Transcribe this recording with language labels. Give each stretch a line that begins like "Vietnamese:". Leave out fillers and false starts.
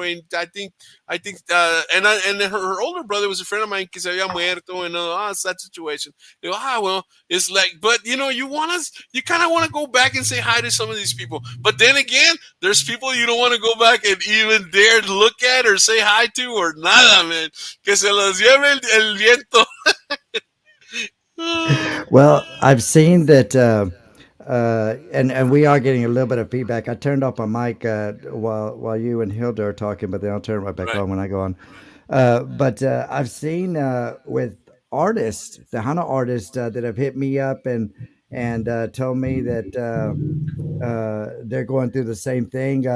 English: And I think, and her older brother was a friend of mine
Spanish: que se había muerto,
English: and it's that situation. They go, well, it's like, but you kind of want to go back and say hi to some of these people. But then again, there's people you don't want to go back and even dare to look at or say hi to or
Spanish: nada,
English: man.
Spanish: Que se los lleve el viento.
English: Well, I've seen that, and we are getting a little bit of feedback. I turned off my mic while you and Hilda are talking, but then I'll turn it right back on when I go on. But I've seen with artists, the Hana artists that have hit me up and told me that they're going through the same thing.